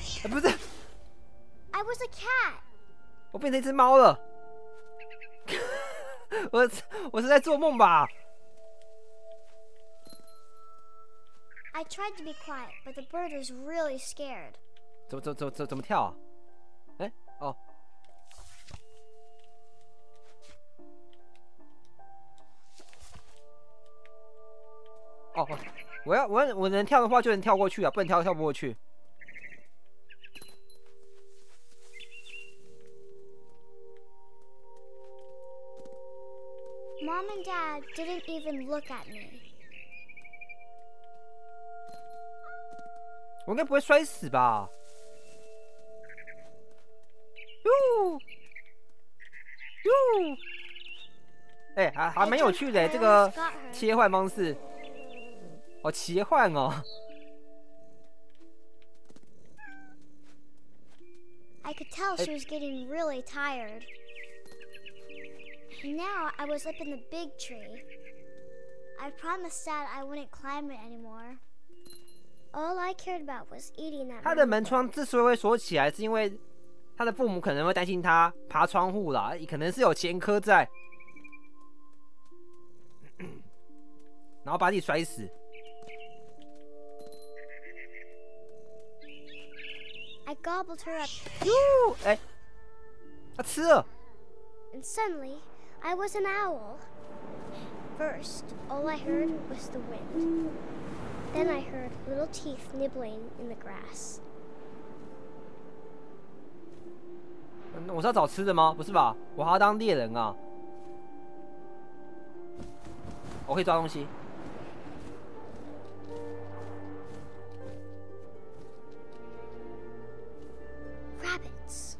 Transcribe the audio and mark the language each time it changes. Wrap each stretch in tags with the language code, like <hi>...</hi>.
<zh>不是，</zh> <en>I was a cat.</en> <zh>我变成一只猫了。我是在做梦吧？</zh> <en>I tried to be quiet, but the bird was really scared.</en> <zh>怎么跳啊？哎，哦，哦，我能跳的话就能跳过去啊，不能跳不过去。</zh> <en>Mom and Dad didn't even look at me.</en> <zh>我应该不会摔死吧？哟哟，哎，还蛮有趣的，这个切换方式，好奇幻哦。</zh> <en>I could tell she was getting really tired. Now I was up in the big tree. I promised Dad I wouldn't climb it anymore. All I cared about was eating that.</en> <zh>他的门窗之所以会锁起来，是因为他的父母可能会担心他爬窗户啦，可能是有前科在，然后把自己摔死。</zh> <en>I gobbled her up.</en> <zh>哟，哎，他吃了。</zh> <en>And suddenly, I was an owl. First, all I heard was the wind. Then I heard little teeth nibbling in the grass.</en> <zh>我是要找吃的吗？不是吧？我还要当猎人啊！我可以抓东西。</zh> <en>Rabbits.</en>